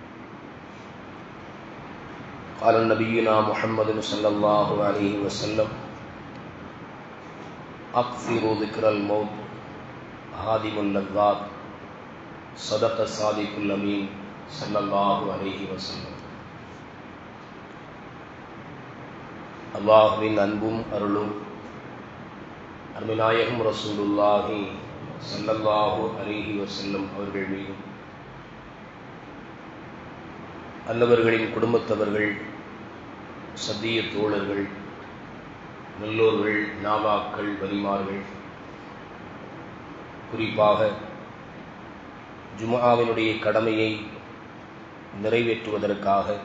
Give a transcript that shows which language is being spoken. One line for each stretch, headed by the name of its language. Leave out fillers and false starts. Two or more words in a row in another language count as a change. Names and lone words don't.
Arabic: قال نبينا محمد صلى الله عليه وسلم: أكثروا ذكر الموت هادم اللذات. صدق الصادق الأمين صلى الله عليه وسلم.
Tamil: அல்லாஹ்வின் அன்பும் அருளும் அருமைநாயகம் ரசூலுல்லாஹி
Arabic: صلى الله عليه وسلم
Tamil: அவர்கள் மீதும், நல்லவர்களின் குடும்பத்தவர்கள், சத்திய தோழர்கள், நல்லோர்கள், நாவாக்கள், வலிமார்கள், குறிப்பாக ஜும்ஆவினுடைய கடமையை நிறைவேற்றுவதற்காக